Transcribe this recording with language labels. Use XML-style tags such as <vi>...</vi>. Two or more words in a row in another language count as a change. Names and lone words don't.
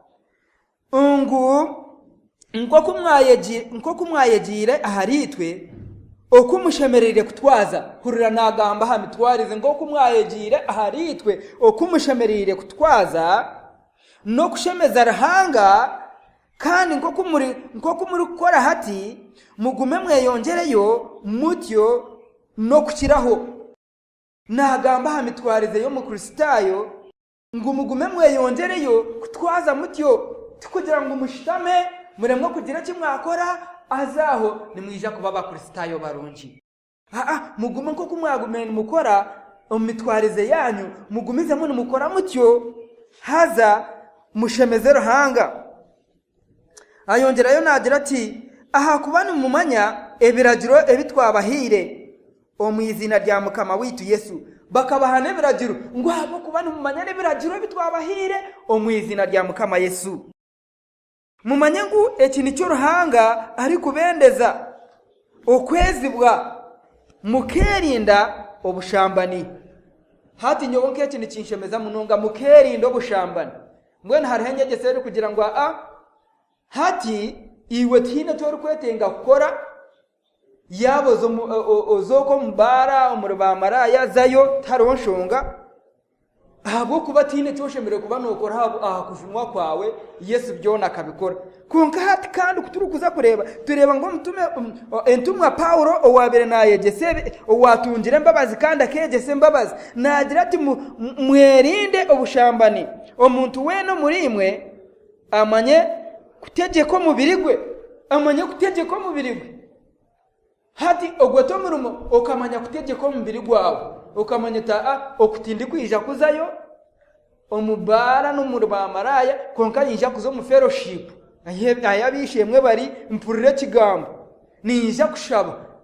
<cgg>nko kumwayegire aharitwe okumushemerere kutwaza hurira nagamba ha mitwarize ngo kumwayegire aharitwe okumushemerere kutwaza no kushemeza ruhanga kandi nko kumuri gukora hati mugume mweyongereyo mutyo no kukiraho nagamba ha mitwarize yo mu Kristayo ngo mugume mweyongereyo kutwaza mutyo tukugira ngo mushitame muremwe kugira kimwakora azaho nimwija kuba abakristayo barungi mugume nko kumwagumene mukora omitwarize yanyu mugumize mu mukora mutyo haza mushemeze ruhanga ayongerayo nagira ati aha kubana mumanya ebiragiro ebitwabahire omwizina rya Mukama witu Yesu bakabahana ebiragiro ngo abo kubana mumanya ebiragiro ebitwabahire omwizina rya Mukama Yesu mumanye ngu eki nicyo ruhanga ari kubendeza okwezibwa mukerinda obushambani hati nyobo nk'eki nikinshemeza munonga mukerinda obushambani mbwene hariho enyegesero kugira ngo hati iwe tihine tori kwetenga kukora yabo ozoko mubara omuri bamaraya zayo tariho nshonga ahubwo kuba tihine cyoshemerere kuba nokora aha kujunwa kwawe Yesu byona akabikora konka hati kandi kuturukuza kureba tureba ngo mutume entumwa Paulo owabere nayegese owatungire mbabazi kandi akegese mbabazi nagira ati mwerinde obushambani omuntu weno muri imwe amanye kutegeka omubiri gwe hati ogweto murumo okamanya kutegeka omubiri gwawe okamanya okutindi kwija kuzayo omubara n'omuri bamaraya konka yinja kuza mu fellowship ayabishemwe bari mpurire kigambo ninja kushaba</cgg>